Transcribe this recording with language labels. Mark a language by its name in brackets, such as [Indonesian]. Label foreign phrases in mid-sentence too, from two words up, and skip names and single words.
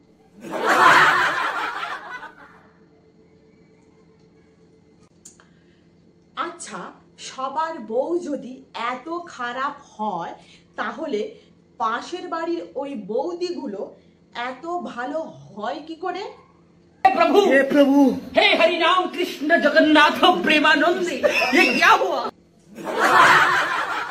[Bangla] আচ্ছা, সবার বউ যদি এত খারাপ হয়, তাহলে পাশের বাড়ির ওই বৌদিগুলো এত ভালো হয় কি করে? [Hindi] प्रभु हे प्रभु, हे हरि राम कृष्ण जगन्नाथ प्रेमानंद, ये क्या हुआ?